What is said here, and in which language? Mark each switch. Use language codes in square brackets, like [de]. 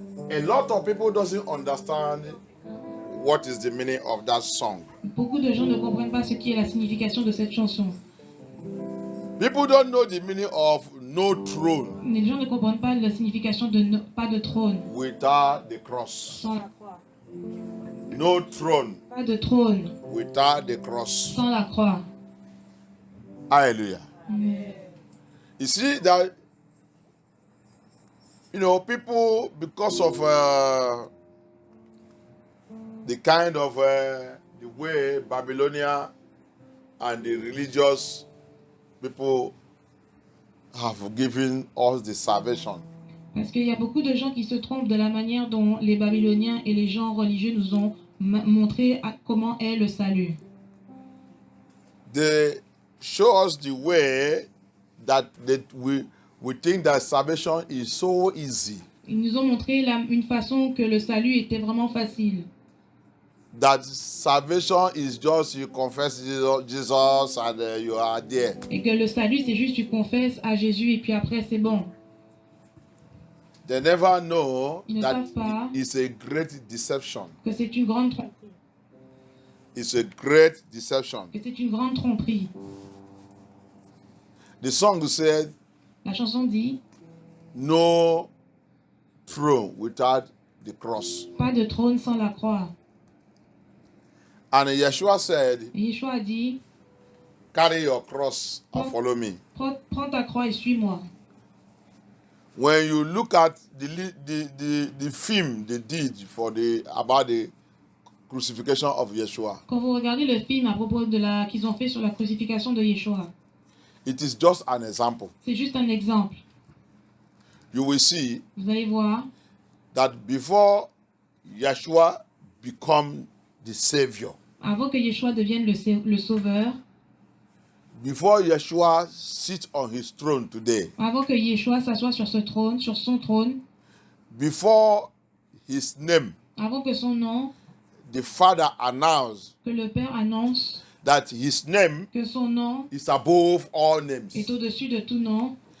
[en] A lot of people doesn't understand what is the meaning of that song. [fr] Beaucoup de gens ne comprennent pas ce qui est la signification de cette chanson. [en] People don't know the meaning of no throne [fr] Les gens ne comprennent pas la signification de pas de trône [en] without the cross. [fr] sans la croix. [en] No throne [fr] Pas de trône [en] without the cross. [fr] sans la croix. [en] Hallelujah. Amen. You see that, people, because of the kind of the way Babylonia and the religious people have given us the salvation. [fr] Parce qu'il y a beaucoup de gens qui se trompent de la manière dont les Babyloniens et les gens religieux nous ont montré comment est le salut. [en] They show us the way that we think that salvation is so easy. [fr] Ils nous ont montré une façon que le salut était vraiment facile. [en] That salvation is just you confess Jesus and you are there. [fr] Et que le salut, c'est juste tu confesses à Jésus et puis après c'est bon. [en] They never know [fr] Ils ne [en] that [fr] savent pas [en] it's a great deception. [fr] que c'est une grande tromperie. [en] It's a great deception. [fr] Que c'est une grande tromperie. [en] The song said, [fr] La chanson dit, [en] no throne without the cross. [fr] pas de trône sans la croix. [en] And Yeshua said, [fr] Et Yeshua a dit, [en] carry your cross and follow me. [fr] prends ta croix et suis-moi. [en] When you look at the film they did about the crucifixion of Yeshua, [fr] Quand vous regardez le film à propos de qu'ils ont fait sur la crucifixion de Yeshua, [en] it is just an example. [fr] c'est juste un exemple. [en] You will see [fr] Vous allez voir [en] that before Yeshua become the savior, [fr] avant que Yeshua devienne le sauveur, [en] before Yeshua sits on his throne today, [fr] avant que Yeshua s'assoie sur son trône, [en] before his name [fr] avant que son nom [en] the Father announced [fr] que le Père annonce [en] that his name [fr] que son nom [en] is above all names. [fr] est au-dessus de tout nom.